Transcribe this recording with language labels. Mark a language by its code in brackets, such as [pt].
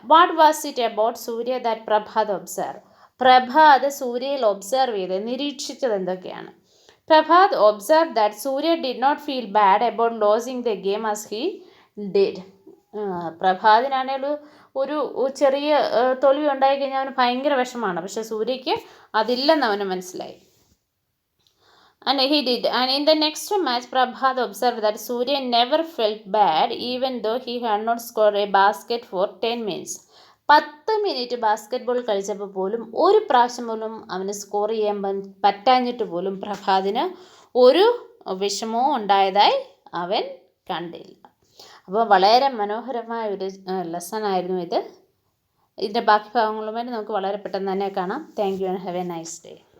[en] What was it about Surya that Prabhat observe? [ml] Prabhat സൂര്യയിൽ observe ചെയ്ത് നിരീക്ഷിച്ചത് എന്തൊക്കെയാണ്? [en] Prabhat observe that Surya did not feel bad about losing the game as he did. [ml] പ്രഭാതിനാണെങ്കിൽ ഒരു ചെറിയ തോൽവി ഉണ്ടായി കഴിഞ്ഞാൽ അവന് ഭയങ്കര വിഷമമാണ്. പക്ഷെ സൂര്യയ്ക്ക് അതില്ലെന്ന് അവന് മനസ്സിലായി. [en] And he did. And in the next match, Prabhat observed that Surya never felt bad even though he had not scored a basket for 10 minutes. [ml] 10 minute basketball കളിച്ചപ്പോൾ പോലും ഒരു പ്രാവശ്യം പോലും അവന് സ്കോർ ചെയ്യാൻ പറ്റാഞ്ഞിട്ട് പോലും പ്രഭാതിന് ഒരു വിഷമവും ഉണ്ടായതായി അവൻ കണ്ടില്ല. അപ്പോൾ വളരെ മനോഹരമായ ഒരു ലെസൺ ആയിരുന്നു ഇത്. ഇതിൻ്റെ ബാക്കി ഭാഗങ്ങളുമായി നമുക്ക് വളരെ പെട്ടെന്ന് തന്നെ കാണാം. [en] Thank you and have a nice day.